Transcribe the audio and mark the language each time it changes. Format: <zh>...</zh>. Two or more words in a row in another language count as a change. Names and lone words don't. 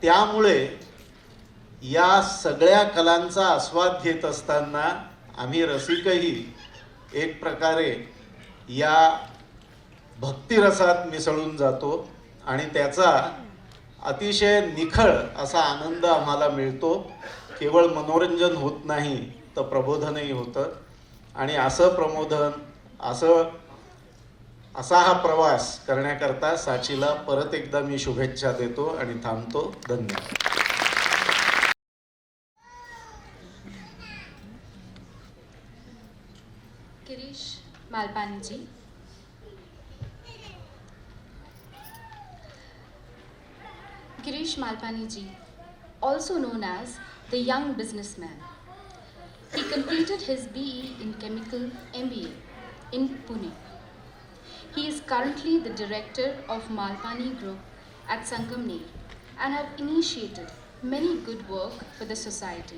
<mr>आणि त्यामुळे या सगळ्या कलांचा आस्वाद घेत असताना आम्ही रसिकही एक प्रकारे या भक्तिरसात मिसळून जातो आणि त्याचा अतिशय निखळ असा आनंद आम्हाला मिळतो. केवळ मनोरंजन होत नाही तर प्रबोधनही होतं. आणि असं प्रबोधन असा हा प्रवास करण्याकरता साचीला परत एकदा मी शुभेच्छा देतो आणि थांबतो. धन्यवाद.</mr> <en>Girish Malpani ji. Girish Malpani ji, also known as the young businessman. He completed his BE in Chemical MBA in Pune. He is currently the director of Malpani Group at Sangamner and have initiated many good work for the society.</en>